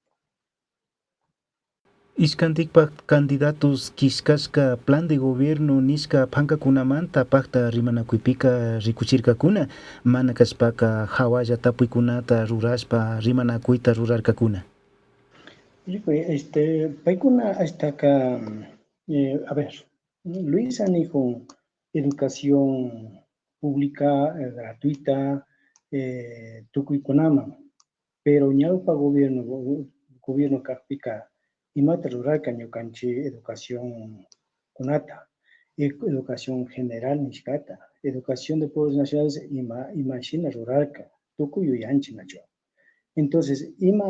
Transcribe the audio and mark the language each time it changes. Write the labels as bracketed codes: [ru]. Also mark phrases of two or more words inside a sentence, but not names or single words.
[qu] Ishkantikpak candidatos kishkashka [es] plan de gobierno [qu] nishka pankakunamanta pakta rimanakuypika rikuchirkakuna mana kashpaka hawalla tapuykunata rurashpa rimanakuyta rurarkakuna. Paykuna hastaka [es] a ver [qu] Luisa nijun [es] educación pública gratuita [qu] tukuykunaman pero ñawpa gobierno kaqpika imata rurarka ñukanchik educación kunata [es] educación general [qu] nishkata [es] educación de pueblos nacionales [qu] imashina rurarka tukuy yuyanchik nachu entonces ima